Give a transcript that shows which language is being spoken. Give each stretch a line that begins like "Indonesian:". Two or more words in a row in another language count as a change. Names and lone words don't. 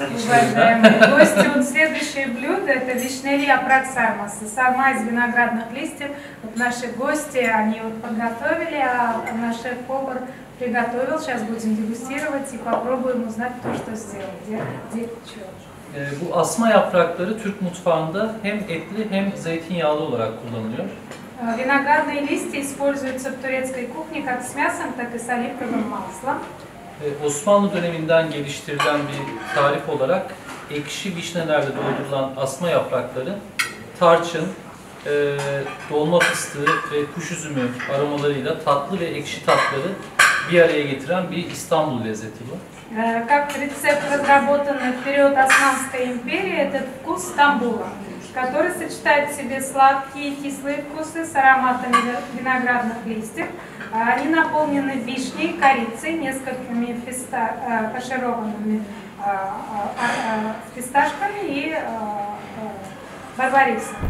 Russian: Гости, вот следующее блюдо – это вишневый
Turkish: yaprak sarması.
Russian: Сарма из виноградных листьев. Вот наши гости, они вот подготовили, а наш шеф-повар приготовил. Сейчас будем дегустировать и попробуем узнать то, что сделал. Где что.
Turkish: Bu asma yaprakları Türk mutfağında hem etli hem zeytinyağlı olarak kullanılıyor.
Russian: Виноградные листья используются в турецкой кухне как с мясом, так и с оливковым маслом.
Turkish: Osmanlı döneminden geliştirilen bir tarif olarak ekşi vişnelerle doldurulan asma yaprakları tarçın, dolma fıstığı ve kuş üzümü aromalarıyla tatlı ve ekşi tatları bir araya getiren bir İstanbul lezzeti bu.
Russian: Как рецепт, разработанный в период Османской империи, этот вкус Стамбула, который сочетает в себе сладкие и кислые вкусы с ароматами виноградных листьев. Они наполнены вишней, корицей, несколькими фаршированными фисташками и барбарисом.